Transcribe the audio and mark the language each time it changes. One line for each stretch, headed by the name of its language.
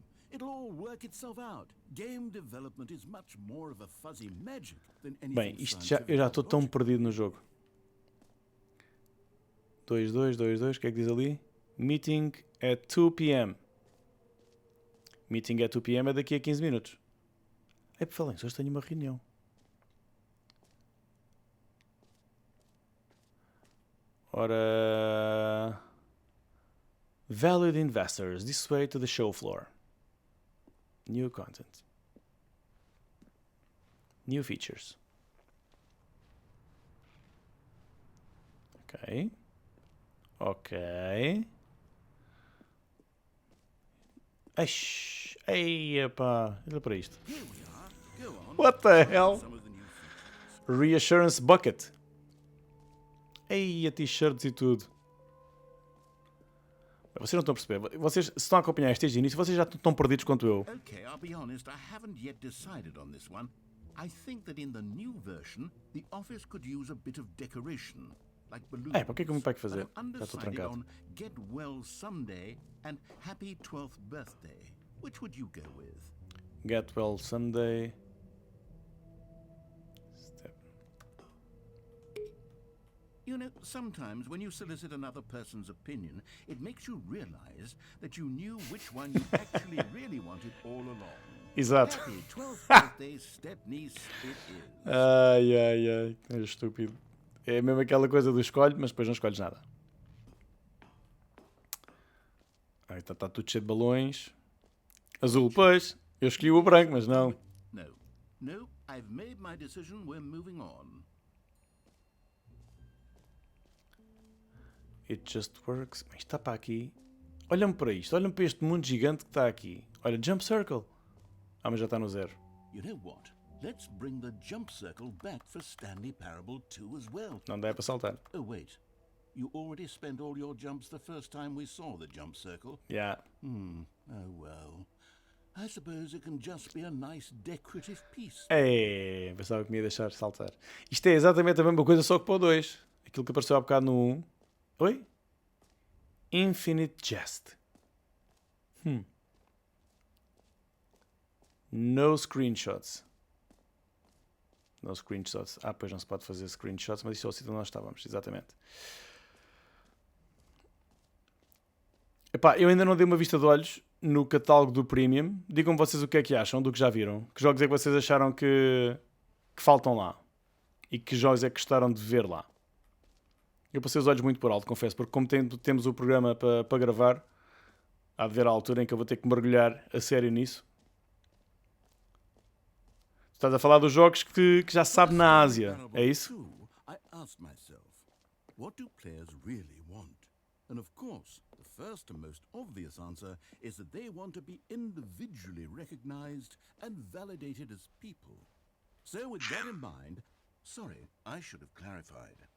English: It'll all work itself out. Game development is much more of a fuzzy magic than anything.
Portuguese: Bem, eu já estou tão perdido no jogo. 2222, o que é que diz ali?
English: Meeting at 2 p.m. Meeting at 2 p.m.
Portuguese: é daqui a 15 minutos. É por falar, hoje tenho uma reunião. Ora...
English: Valued investors, this way to the show floor. New content. New features. Ok. Ok.
Portuguese: Ei, pá. Olha para isto.
English: Here we are. Go on. What the hell? Some of the new features.
Portuguese: Reassurance Bucket. Ei, a t-shirts e tudo. Vocês não estão a perceber. Vocês, se estão a acompanhar este início, vocês já estão perdidos quanto eu.
English: Okay, I'll be honest, I haven't yet decided on this one. I think that in the new version, the office could use a bit of decoration, like balloons.
Portuguese: É, para que é que o meu pai quer fazer?
English: But I'm
Portuguese: Já estou
English: undecided
Portuguese: trancado.
English: on Get Well Someday and Happy 12th Birthday. Which would you go with? Get well someday. You know, sometimes when you solicit another person's opinion, it makes you realize that you knew which one you actually really wanted all along.
Portuguese: Exato.
English: Happy 12th birthday, step-niece, it is.
Portuguese: Ai. É estúpido. É mesmo aquela coisa do escolhe, mas depois não escolhes nada. Aí está tudo cheio de balões. Azul, pois. Eu escolhi o branco, mas não.
English: No, I've made my decision, we're moving on. It just works.
Portuguese: Mas está para aqui. Olha-me para isto. Olha-me para este mundo gigante que está aqui. Olha, Jump Circle. Ah, mas já está no 0.
English: You know what? Let's bring the jump circle back for Stanley Parable 2 as well. Não dá para saltar. Oh, wait. You already spent all your jumps the first time we saw the jump circle? Yeah. Oh, well. I suppose it can just be a nice decorative piece.
Portuguese: É, pensava que me ia deixar saltar. Isto é exatamente a mesma coisa, só que para o 2. Aquilo que apareceu há bocado no 1. Oi? Infinite Jest.
English: No screenshots. No screenshots.
Portuguese: Ah, pois não se pode fazer screenshots, mas isto é o sítio onde nós estávamos, exatamente. Epá, eu ainda não dei uma vista de olhos no catálogo do Premium. Digam-me vocês o que é que acham do que já viram. Que jogos é que vocês acharam que faltam lá? E que jogos é que gostaram de ver lá? Eu passei os olhos muito por alto, confesso, porque como temos o programa para gravar, há de ver a altura em que eu vou ter que mergulhar a sério nisso. Estás a falar dos jogos que já se sabe na Ásia, é isso?
English: I asked myself, what do players really want? And of course, the first and most obvious answer is that they want to be individually recognized and validated as people. So with that in mind, sorry, I should have clarified.